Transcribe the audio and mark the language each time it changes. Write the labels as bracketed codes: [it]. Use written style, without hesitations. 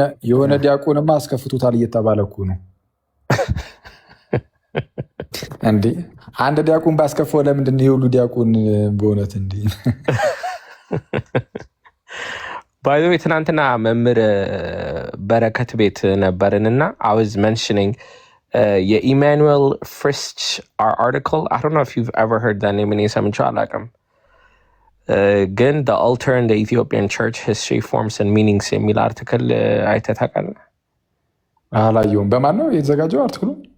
[am] የሆነ ዲያቆንማ አስከፍቶታል እየተባለ እኮ ነው እንዴ። አንድ ዲያቆን ባስከፈው ለምንድን ነው የሁሉ ዲያቆን በእውነት እንዴ? [en] By the way, [am] ትናንትና መምህር በረከት ቤት ነበርንና [en] I was mentioning [am] የኢማኑኤል ፍሪስች article. [en] I don't know if you've ever heard that name. [am] እኔ ሰምቼው አላውቅም ግን [en] the altar in the Ethiopian church history forms and meanings [am] የሚል አርቲክል አይተህ ታውቃለህ? አላየሁም። በማን ነው የተዘጋጀው አርቲክሉ?